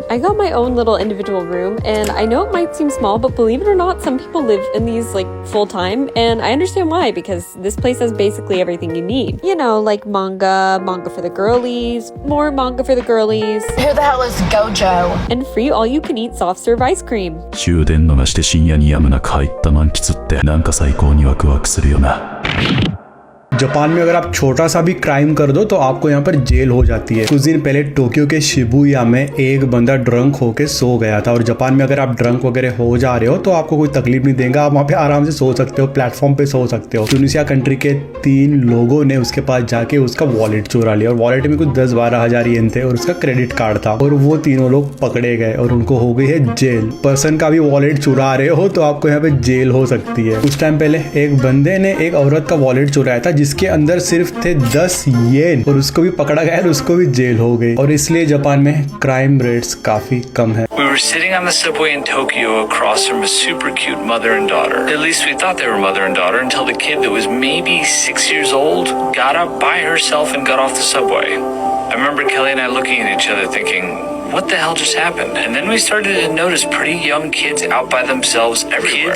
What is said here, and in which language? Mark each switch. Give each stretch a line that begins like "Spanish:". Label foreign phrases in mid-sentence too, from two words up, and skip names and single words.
English: I got my own little individual room, and I know it might seem small, but believe it or not, some people live in these like full-time, and I understand why, because this place has basically everything you need. You know, like manga for the girlies, more manga for the girlies. Who the hell is Gojo? And free all-you-can-eat soft-serve ice cream.
Japanese: 終電逃して深夜にやむなく入った満喫ってなんか最高にワクワクするよな。
Hindi: जापान में अगर आप छोटा सा भी क्राइम कर दो तो आपको यहाँ पर जेल हो जाती है। कुछ दिन पहले टोक्यो के शिबुया में एक बंदा ड्रंक होके सो गया था, और जापान में अगर आप ड्रंक वगैरह हो जा रहे हो तो आपको कोई तकलीफ नहीं देगा, आप वहाँ पे आराम से सो सकते हो, प्लेटफॉर्म पे सो सकते हो। ट्यूनिसिया कंट्री के 3 लोगों ने उसके पास जाके उसका वॉलेट चुरा लिया, और वॉलेट में कुछ 10-12 हज़ार येन थे और उसका
English: credit card
Hindi: था, और वो तीनों लोग पकड़े गए और उनको हो गई है जेल। पर्सन का भी वॉलेट चुरा रहे हो तो आपको यहाँ पे जेल हो सकती है। कुछ टाइम पहले एक बंदे ने एक औरत का वॉलेट चुराया था जिसके अंदर सिर्फ थे 10 येन, और उसको भी पकड़ा गया और उसको भी जेल हो गई, और इसलिए जापान में
English: crime rates
Hindi: काफी कम है।
English: We were sitting on the subway in Tokyo across from a super cute mother and daughter. At least we thought they were mother and daughter until the kid that was maybe 6 years old got up by herself and got off the subway. I remember Kelly and I looking at each other thinking, what the hell just happened? And then we started to notice pretty young kids out by themselves everywhere.